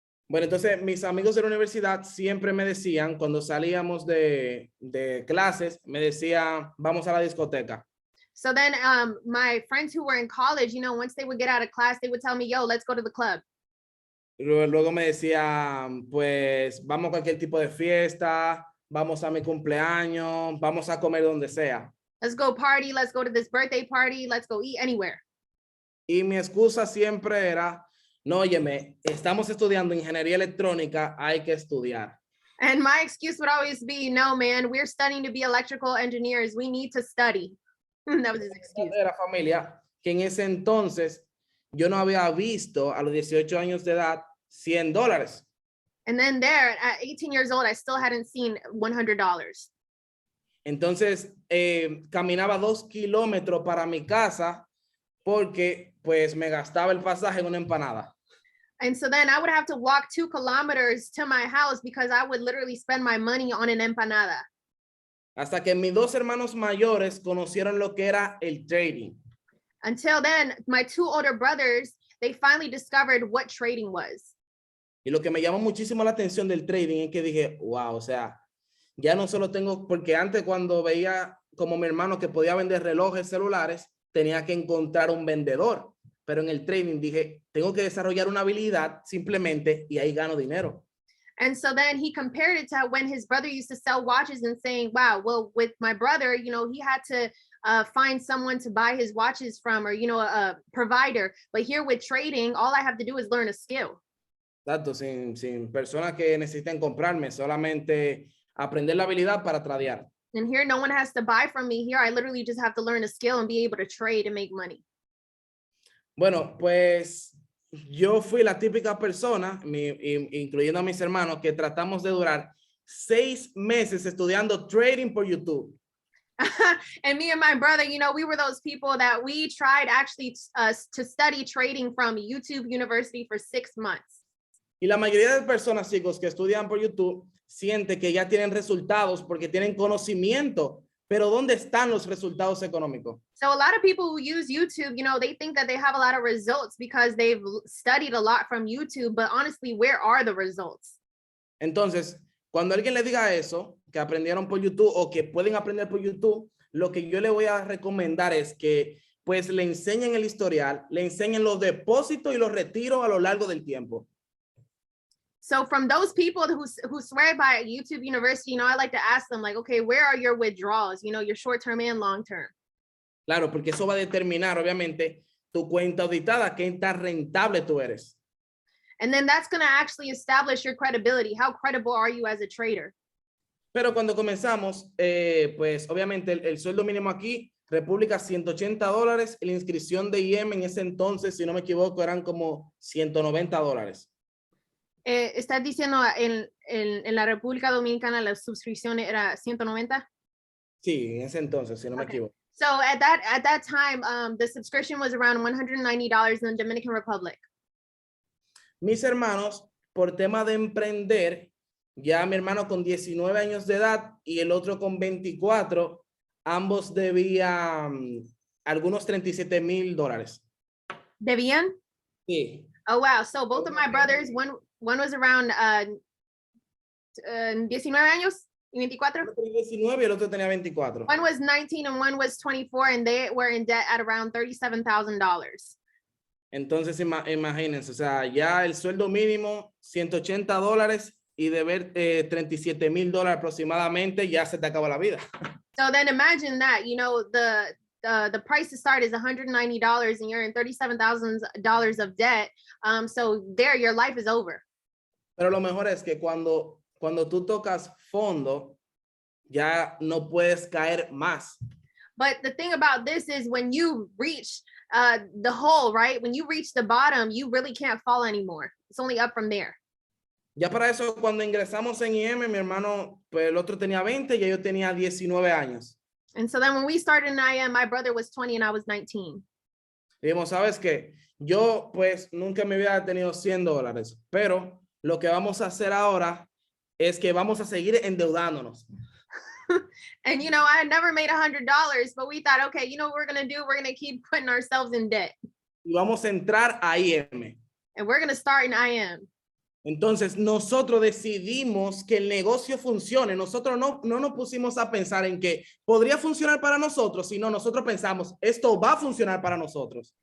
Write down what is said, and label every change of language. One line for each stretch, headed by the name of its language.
Spanish: Bueno, entonces mis amigos de la universidad siempre me decían, cuando salíamos de clases, me decían, vamos a la discoteca.
English: So then my friends who were in college, once they would get out of class, they would tell me, yo, let's go to the club.
Spanish: Luego me decían, pues vamos a cualquier tipo de fiesta, vamos a mi cumpleaños, vamos a comer donde sea.
English: Let's go party. Let's go to this birthday party. Let's go eat anywhere.
Spanish: Y mi excusa siempre era, no, óyeme, estamos estudiando ingeniería electrónica, hay que estudiar.
English: And my excuse would always be, no, man, we're studying to be electrical engineers. We need to study. That was his excuse.
Spanish: Era familia que en ese entonces yo no había visto a los 18 años de edad $100.
English: And then there, at 18 years old, I still hadn't seen $100.
Spanish: Entonces, caminaba 2 kilómetros para mi casa porque pues me gastaba el pasaje en una empanada.
English: And so then I would have to walk 2 kilometers to my house because I would literally spend my money on an empanada.
Spanish: Hasta que mis 2 hermanos mayores conocieron lo que era el trading.
English: Until then, my 2 older brothers, they finally discovered what trading was.
Spanish: Y lo que me llamó muchísimo la atención del trading es que dije, wow, o sea, ya no solo tengo, porque antes cuando veía como mi hermano que podía vender relojes celulares, tenía que encontrar un vendedor. Pero en el trading dije, tengo que desarrollar una habilidad simplemente y ahí gano dinero.
English: And so then he compared it to when his brother used to sell watches and saying, wow, well, with my brother, you know, he had to find someone to buy his watches from, or, you know, a provider. But here with trading, all I have to do is learn a skill.
Spanish: Exacto, sin personas que necesiten comprarme, solamente aprender la habilidad para tradear.
English: And here, no one has to buy from me. Here, I literally just have to learn a skill and be able to trade and make money.
Spanish: Bueno, pues yo fui la típica persona, incluyendo a mis hermanos, que tratamos de durar 6 meses estudiando trading por YouTube.
English: And me and my brother, you know, we were those people that we tried actually to study trading from YouTube University for 6 months.
Spanish: Y la mayoría de personas, chicos, que estudian por YouTube, siente que ya tienen resultados porque tienen conocimiento, pero ¿dónde están los resultados económicos?
English: So a lot of people who use YouTube, you know, they think that they have a lot of results because they've studied a lot from YouTube, but honestly, where are the results?
Spanish: Entonces, cuando alguien le diga eso, que aprendieron por YouTube o que pueden aprender por YouTube, lo que yo le voy a recomendar es que pues le enseñen el historial, le enseñen los depósitos y los retiros a lo largo del tiempo.
English: So from those people who swear by YouTube University, you know, I like to ask them like, okay, where are your withdrawals? You know, your short-term and long-term.
Spanish: Claro, porque eso va a determinar, obviamente, tu cuenta auditada, qué tan rentable tú eres.
English: And then that's going to actually establish your credibility. How credible are you as a trader?
Spanish: Pero cuando comenzamos, pues obviamente el sueldo mínimo aquí, República, $180. Y la inscripción de IM en ese entonces, si no me equivoco, eran como $190. ¿Estás diciendo en la República Dominicana la suscripción era 190? Sí, en ese entonces, si no me equivoco.
English: So at that time, the subscription was around $190 in the Dominican Republic.
Spanish: Mis hermanos, por tema de emprender, ya mi hermano con 19 años de edad y el otro con 24, ambos debían algunos $37,000. ¿Debían? Sí.
English: Oh, wow. So both of my brothers, one was around 19
Spanish: años y 24. Uno tenía 19 y el otro tenía 24.
English: One was 19 and one was 24, and they were in debt at around $37,000.
Spanish: Entonces, imagínense, o sea, ya el sueldo mínimo, $180 y deber $37,000 aproximadamente, ya se te acaba la vida.
English: So then imagine that, you know, the price to start is $190 and you're in $37,000 of debt. So there, your life is over.
Spanish: Pero lo mejor es que cuando tú tocas fondo, ya no puedes caer más.
English: But the thing about this is when you reach the hole, right? When you reach the bottom, you really can't fall anymore. It's only up from there.
Spanish: Ya para eso, cuando ingresamos en IM, mi hermano, pues el otro tenía 20 y yo tenía 19 años.
English: And so then when we started in IM, my brother was 20 and I was 19.
Spanish: Dijimos, ¿sabes qué? Yo pues nunca me había tenido $100, pero lo que vamos a hacer ahora es que vamos a seguir endeudándonos.
English: And, you know, I had never made $100, but we thought, okay, you know what we're going to do? We're going to keep putting ourselves in debt.
Spanish: Y vamos a entrar a IM.
English: And we're going to start in IM.
Spanish: Entonces, nosotros decidimos que el negocio funcione. Nosotros no nos pusimos a pensar en que podría funcionar para nosotros, sino nosotros pensamos, esto va a funcionar para nosotros.